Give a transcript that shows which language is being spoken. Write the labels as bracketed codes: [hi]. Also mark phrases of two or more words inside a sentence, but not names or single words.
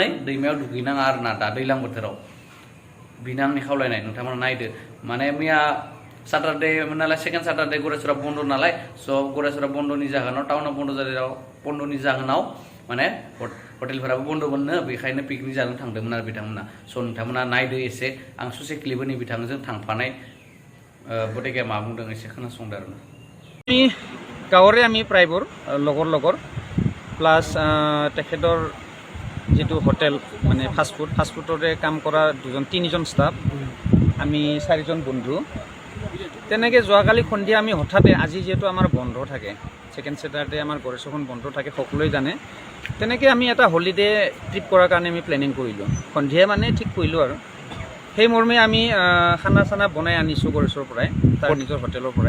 [brx] दैमायाव दुगैनाङा आरोना दा दैज्लां बोथोराव बेनो आंनि खावलायनाय नोंथांमोना नायदो माने मैया साटारडे नालाय [en] second Saturday [brx] गरेस्वरा बन्द नालाय स' गरेस्वरा बन्दनि जाहोनाव टाउनाव बन्दनि जाहोनाव माने हटेलफोराबो बन्द मोननो बेखायनो पिकनिक जानो थांदोंमोन आरो बिथांमोना स' नोंथांमोना नायदो एसे आं ससे क्लिपनि बिथांजों थांफानाय गतिके मा बुंदों एसे खोनासंदो आरोना [as] আমি গাঁৱৰে আমি প্ৰায়বোৰ লগৰ প্লাছ তেখেতৰ যিটো হোটেল মানে ফাষ্টফুডৰে কাম কৰা তিনিজন ষ্টাফ আমি 4জন বন্ধু তেনেকৈ যোৱাকালি সন্ধিয়া আমি হঠাতে আজি যিহেতু আমাৰ বন্ধ থাকে [en] second Saturday [as] আমাৰ গৰেশ্বৰখন বন্ধ থাকে সকলোৱে জানে তেনেকৈ আমি এটা [en] holiday trip [as] কৰাৰ কাৰণে আমি প্লেনিং কৰিলোঁ সন্ধিয়া মানে ঠিক কৰিলোঁ আৰু সেই মৰ্মে আমি খানা চানা বনাই আনিছোঁ গৰেশ্বৰৰ পৰাই তাৰ নিজৰ হোটেলৰ পৰাই